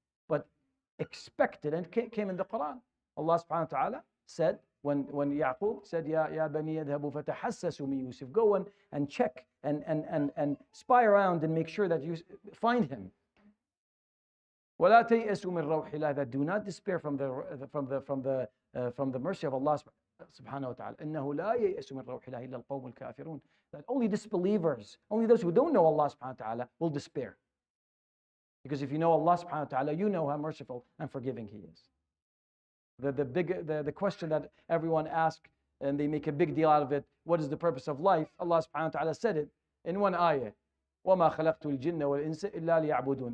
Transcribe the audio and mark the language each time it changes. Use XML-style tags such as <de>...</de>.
<en>But expect it. And it came in the Quran. Allah subhanahu wa ta'ala said, when Yaqub said,</en> <ar>Ya bani yadhabu fatahassasu min Yusuf,</ar> <en>go and check and spy around and make sure that you find him.</en> <ar>ولا تيأسوا من روح الله,</ar> <en>that do not despair from the mercy of Allah subhanahu wa ta'ala.</en> <ar>إنه لا ييأس من روح الله إلا القوم الكافرون.</ar> <en>That only disbelievers, only those who don't know Allah subhanahu wa ta'ala will despair. Because if you know Allah subhanahu wa ta'ala, you know how merciful and forgiving He is. The question that everyone asks, and they make a big deal out of it, what is the purpose of life? Allah subhanahu wa ta'ala said it in one ayah.</en> <ar>وَمَا خَلَقْتُ الْجِنَّ وَالْإِنسَ إِلَّا لِيَعْبُدُونَ.</ar>